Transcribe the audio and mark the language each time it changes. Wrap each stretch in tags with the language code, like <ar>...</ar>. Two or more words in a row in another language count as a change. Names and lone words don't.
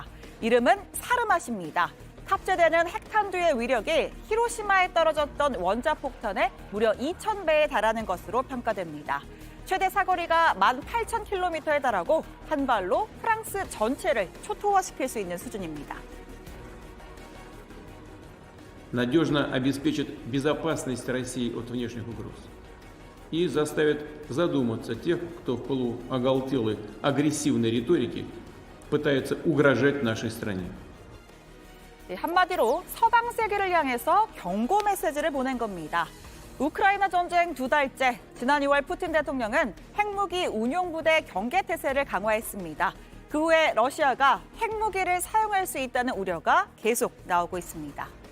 <ko>이름은 사르맛입니다. 탑재되는 핵탄두의 위력이 히로시마에 떨어졌던 원자폭탄의 무려 2,000배에 달하는 것으로 평가됩니다. 최대 사거리가 18,000km에 달하고 한 발로 프랑스 전체를 초토화시킬 수 있는 수준입니다.</ko> <ru>надежно обеспечит безопасность России от внешних угроз и заставит задуматься тех, кто в пылу оголтелой агрессивной риторики пытается угрожать нашей стране.</ru> <ko>한마디로 서방 세계를 향해서 경고 메시지를 보낸 겁니다. 우크라이나 전쟁 2달째, 지난 2월 푸틴 대통령은 핵무기 운용부대 경계태세를 강화했습니다. 그 후에 러시아가 핵무기를 사용할 수 있다는 우려가 계속 나오고 있습니다.</ko>